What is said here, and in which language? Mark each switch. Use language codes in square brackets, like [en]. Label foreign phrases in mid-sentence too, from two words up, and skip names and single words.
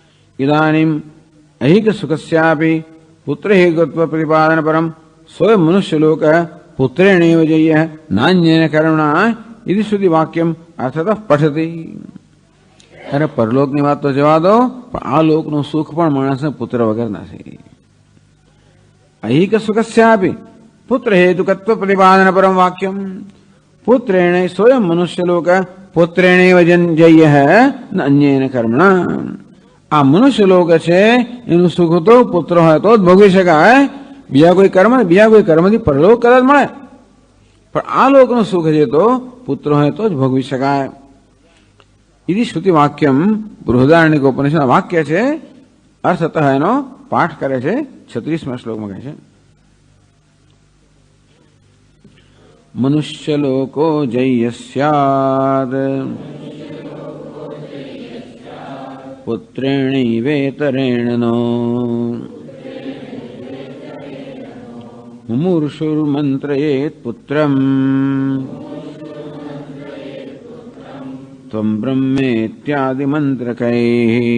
[sa] इदानीम् ऐहिक सुखस्यापि पुत्रैकत्व प्रतिपादन परम स्वयं मनुष्यलोक पुत्रेणैव जय्यः नान्येन कर्मणा इति श्रुति वाक्यम अर्थतः पठति। [gu] अरे परलोकની વાત તો જવા દો, પણ આ લોકનું સુખ પણ માણસને પુત્ર વગર નથી. [sa] ऐहिक सुखस्यापि पुत्र हेतुकत्व प्रतिपादन परम वाक्यम पुत्रेण स्वयं मनुष्यलोक पुत्रेणैव जय्यः न अन्येन कर्मणा. [gu] આ મનુષ્યલોક છે એનું સુખ તો પુત્ર હોય તો જ ભોગવી શકાય, બીજા કોઈ કર્મથી પરલોક કદાચ મળે, પણ આ લોકનું સુખ છે તો પુત્ર હોય તો જ ભોગવી શકાય. [sa] इति श्रुति वाक्यम बृहदारण्यक उपनिषद वाक्य है. अर्थतः [gu] એનો પાઠ કરે છે 36 શ્લોક માં કહે છે [sa] मनुष्यलोको जय्यस्यात् पुत्रेणैवेतरेण नो मुमुर्षुर्मन्त्रयेत् पुत्रम् त्वं ब्रह्मेत्यादि मंत्रकैः.